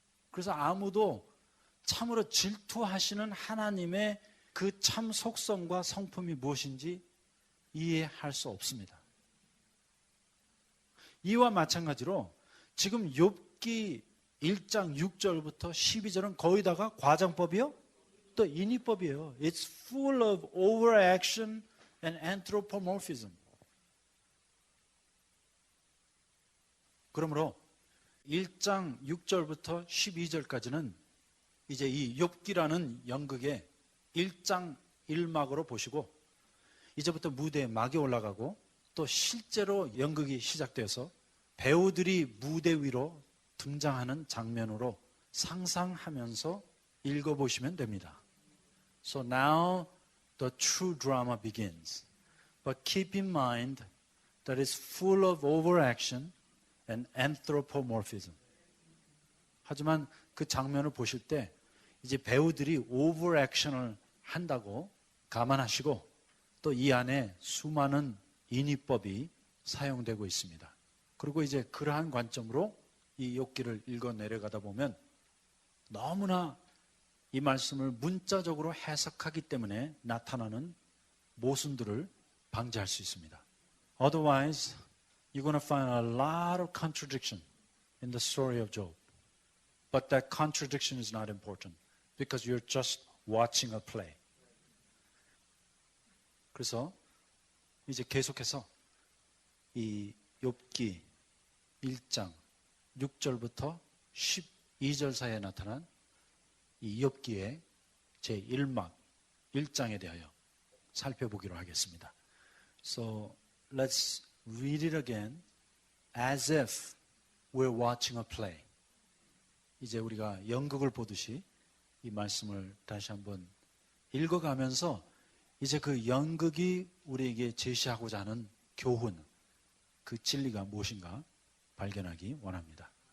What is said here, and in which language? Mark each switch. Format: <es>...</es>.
<ko>그래서 아무도 참으로 질투하시는 하나님의 그 참 속성과 성품이 무엇인지 이해할 수 없습니다. 이와 마찬가지로 지금 욥기 1장 6절부터 12절은 거의 다가 과장법이요? 또 인위법이에요.</ko> <en>It's full of overaction and anthropomorphism.</en> <ko>그러므로 1장 6절부터 12절까지는 이제 이 욥기라는 연극의 1장 1막으로 보시고 이제부터 무대에 막이 올라가고 또 실제로 연극이 시작돼서 배우들이 무대 위로 등장하는 장면으로 상상하면서 읽어보시면 됩니다.</ko> <en>So now the true drama begins. But keep in mind that it's full of overaction and anthropomorphism.</en> <ko>하지만 그 장면을 보실 때 이제 배우들이 오버액션을 한다고 감안하시고 또 이 안에 수많은 인위법이 사용되고 있습니다. 그리고 이제 그러한 관점으로 이 욥기를 읽어 내려가다 보면 너무나 이 말씀을 문자적으로 해석하기 때문에 나타나는 모순들을 방지할 수 있습니다.</ko> <en>Otherwise, you're going to find a lot of contradiction in the story of Job. But that contradiction is not important because you're just watching a play.</en> <ko>그래서 이제 계속해서 이 욥기 1장 6절부터 12절 사이에 나타난 이 욥기의 제1막 1장에 대하여 살펴보기로 하겠습니다.</ko> <en>So let's read it again as if we're watching a play.</en> <ko>이제 우리가 연극을 보듯이 이 말씀을 다시 한번 읽어가면서 이제 그 연극이 우리에게 제시하고자 하는 교훈, 그 진리가 무엇인가 발견하기 원합니다.</ko>